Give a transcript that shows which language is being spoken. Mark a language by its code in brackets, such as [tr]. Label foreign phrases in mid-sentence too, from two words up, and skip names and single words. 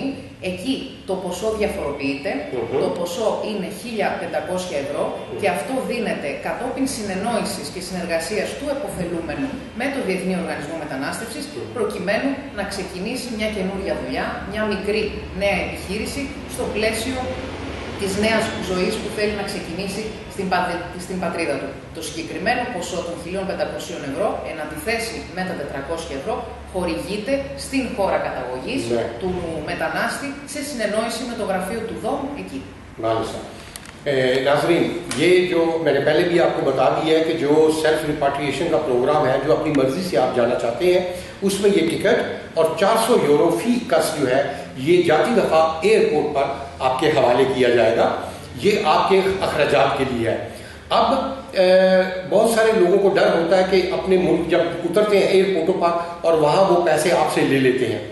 [el] Εκεί το ποσό διαφοροποιείται, το ποσό είναι 1.500 ευρώ και αυτό δίνεται κατόπιν συνεννόησης και συνεργασίας του εποφελούμενου με το Διεθνή Οργανισμό Μετανάστευσης, προκειμένου να ξεκινήσει μια καινούρια δουλειά, μια μικρή νέα επιχείρηση στο πλαίσιο της νέας ζωής που θέλει να ξεκινήσει στην πατρίδα του. Το συγκεκριμένο ποσό των 1.500 ευρώ, εν αντιθέσει με τα 400 ευρώ, χορηγείται στην χώρα καταγωγής του μετανάστη σε συνεννόηση με το γραφείο του ΔΟΜ εκεί. Μάλιστα. [ur] ناظرین، یہ جو میں نے پہلے بھی آپ کو بتا دیا ہے کہ جو [en] self repatriation [ur] کا پروگرام ہے، جو اپنی مرضی سے آپ جانا چاہتے ہیں، اس میں یہ ٹکٹ اور 400 یورو فی کس جو ہے یہ جاتی دفعہ ایئرپورٹ پر آپ کے حوالے کیا جائے گا. یہ آپ کے اخراجات کے لیے ہے. اب بہت سارے لوگوں کو ڈر ہوتا ہے کہ اپنے ملک جب اترتے ہیں ایئرپورٹوں پر اور وہاں وہ پیسے آپ سے لے لیتے ہیں.